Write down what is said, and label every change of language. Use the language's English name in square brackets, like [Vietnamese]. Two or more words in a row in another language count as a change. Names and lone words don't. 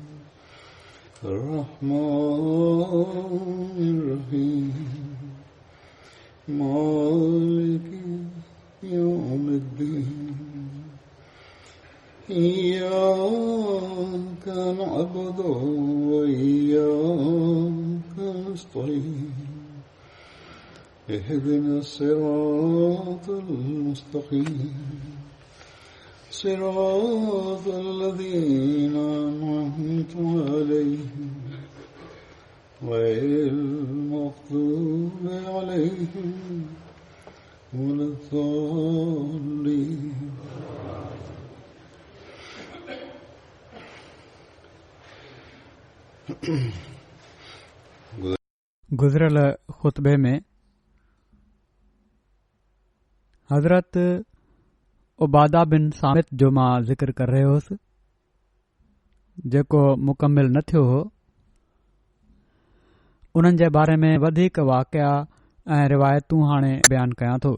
[Arabic] الرحمن الرحيم مالك يوم الدين إياك نعبد وإياك نستعين اهدنا الصراط المستقيم صراط الذين أنعمت عليهم غير المغضوب عليهم ولا الضالين. [Sindhi] गुज़िरियल ख़ुतबे में हज़रत उबादा बिन सामित जो मां ज़िक्र कर रहियो हुउसि, जेको मुकमिल न थियो हो, उन्हनि जे बारे में वधीक वाक़िया ऐं रिवायतूं हाणे बयानु कयां थो।